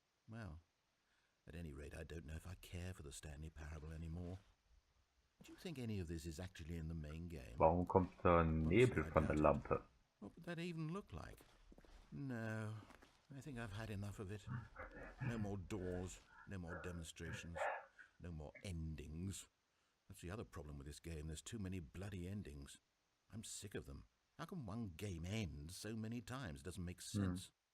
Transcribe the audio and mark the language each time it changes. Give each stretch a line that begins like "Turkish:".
English: Well, at any rate, I don't know if I care for the Stanley Parable anymore. Do you think any of this is actually in the main game?
German: Warum kommt da Nebel von der Lampe?
English: What would that even look like? No, I think I've had enough of it. No more doors, no more demonstrations, no more endings. That's the other problem with this game. There's too many bloody endings. I'm sick of them. How can one game end so many times? It doesn't make sense.